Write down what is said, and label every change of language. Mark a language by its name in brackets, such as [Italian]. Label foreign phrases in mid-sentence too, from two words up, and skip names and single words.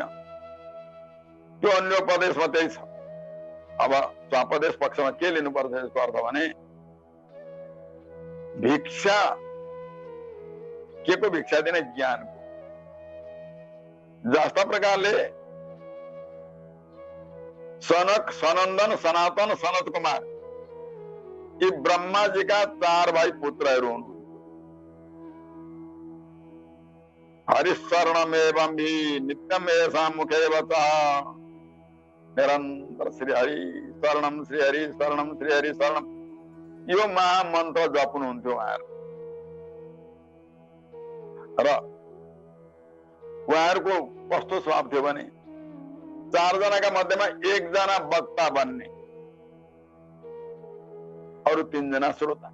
[Nepali] त्यो अन्योपदेशमा त्यही छ। अब स्वापदेश पक्षमा के लिनुपर्छ यसको अर्थ भने भिक्षा के को भिक्षा दिने ज्ञान को। जस्ता प्रकारले सनक, सनंदन, सनातन, सनत कुमार [Hindi] ये ब्रह्मा जी का 4 भाई [Nepali] पुत्रहरू हुन्। [Sanskrit] हरिशरणमेवं हि नित्यम येषां मुखे वचः निरंतर श्री हरि शरणम, श्री हरि शरणम, श्री हरि शरणम [Nepali] यो महामन्त्र जप्नुहुन्थ्यो उहाँहरू। र उहाँहरूको कस्तो स्वभाव थियो भने 4 जनाका मध्येमा 1 जना वक्ता बन्ने, अरु 3 जना श्रोता।